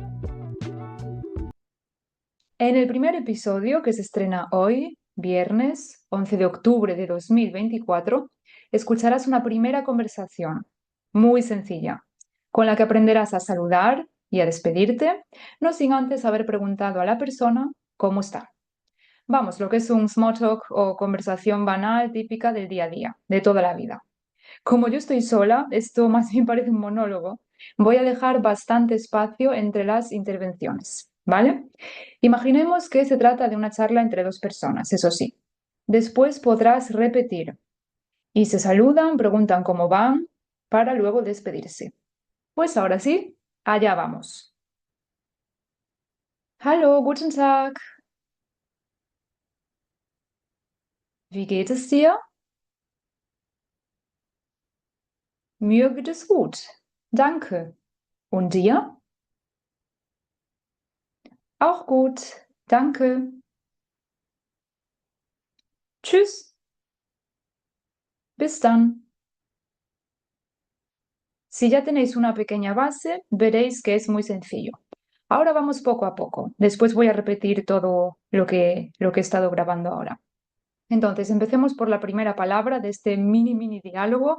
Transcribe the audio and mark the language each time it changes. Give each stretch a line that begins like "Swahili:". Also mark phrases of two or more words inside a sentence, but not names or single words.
Spanish: En el primer episodio, que se estrena hoy, viernes 11 de octubre de 2024, escucharás una primera conversación muy sencilla, con la que aprenderás a saludar y a despedirte, no sin antes haber preguntado a la persona cómo está. Vamos, lo que es un
English: small talk
Spanish: o conversación banal típica del día a día, de toda la vida. Como yo estoy sola, esto más bien parece un monólogo, voy a dejar bastante espacio entre las intervenciones, ¿vale? Imaginemos que se trata de una charla entre dos personas, eso sí. Después podrás repetir y se saludan, preguntan cómo van, para luego despedirse. Pues ahora sí, allá vamos.
German: Hallo, guten Tag. Wie geht es dir? Mir geht es gut. Danke. Und dir? Auch gut. Danke. Tschüss. Bis dann.
Spanish: Si ya tenéis una pequeña base, veréis que es muy sencillo. Ahora vamos poco a poco. Después voy a repetir todo lo que he estado grabando ahora. Entonces, empecemos por la primera palabra de este mini diálogo.